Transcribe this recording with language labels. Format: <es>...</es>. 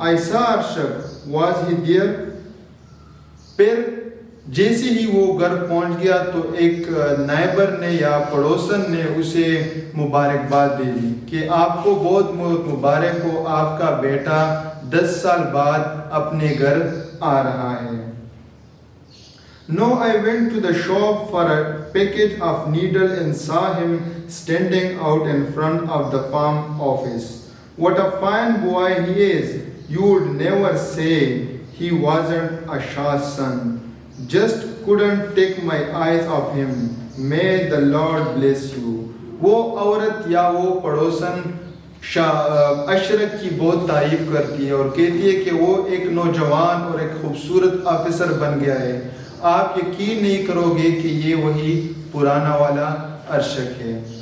<en>I saw Arshak, was he there?</en> <ur>پھر جیسے ہی وہ گھر پہنچ گیا تو ایک نائبر نے یا پڑوسن نے اسے مبارکباد دے دی کہ آپ کو بہت مبارک ہو, آپ کا بیٹا 10 سال بعد اپنے گھر آ رہا ہے.</ur> <en>No, I went to the shop for a package of needle and saw him standing out in front of the farm office. What a fine boy he is. You would never say he wasn't a Shah's son. Just couldn't take my eyes off him. May the Lord bless you.</en> <ur>وہ عورت یا وہ پڑوسن اشرک کی بہت تعریف کرتی ہے اور کہتی ہے کہ وہ ایک نوجوان اور ایک خوبصورت آفیسر بن گیا ہے. آپ یقین نہیں کرو گے کہ یہ وہی پرانا والا ارشک ہے.</ur>